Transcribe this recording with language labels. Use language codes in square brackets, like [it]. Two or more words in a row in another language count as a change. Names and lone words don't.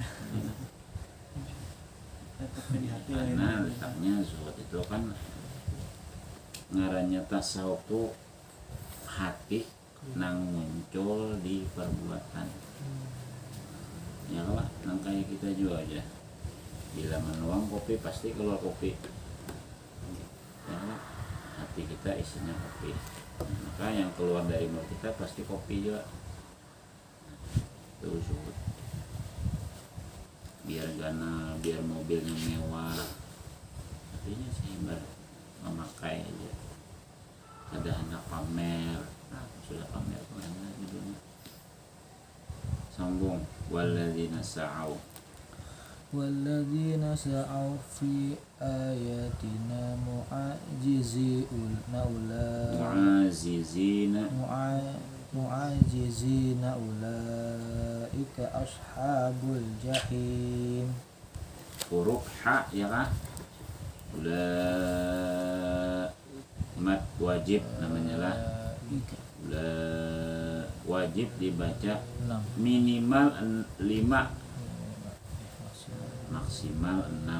[id] Letaknya di hati lah karena ini. letaknya zuhud itu kan ngarannya tasawuf tuh hati nang muncul di perbuatan ya lah nang kayak kita juga aja Bila menuang kopi pasti keluar kopi. Ya, hati kita isinya kopi. Maka yang keluar dari mulut kita pasti kopi juga. Itu zuhud. Biar gana, biar mobilnya mewah. Artinya sih memakai aja. Ada anak pamer, sudah pamer kemana judulnya? [ar] Sambung. والذين سعوا. والذين سعوا في آياتنا معاجزين أولئك أصحاب الجحيم. [id] Huruf ha ya kan? Mat wajib namanya lah. Wajib dibaca minimal 5, maksimal 6.